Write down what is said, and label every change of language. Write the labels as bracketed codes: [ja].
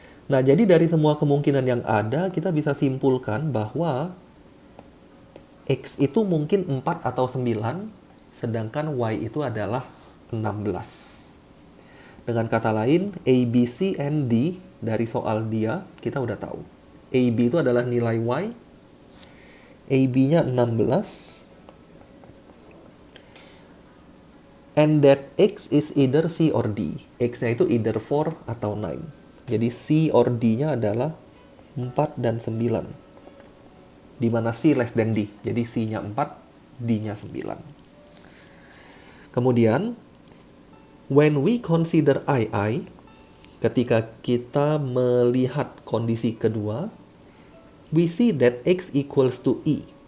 [id] Nah, jadi dari semua kemungkinan yang ada, kita bisa simpulkan bahwa X itu mungkin 4 atau 9, sedangkan Y itu adalah 16. Dengan kata lain, A, B, C, and D dari soal dia, kita udah tahu. A, B itu adalah nilai Y, AB-nya 16, [en] And that X is either C or D. [id] X-nya itu either 4 atau 9. Jadi C or D-nya adalah 4 dan 9. Di mana C less than D. Jadi C-nya 4, D-nya 9. Kemudian, [en] when we consider II, [id] ketika kita melihat kondisi kedua, [en] we see that X equals to E.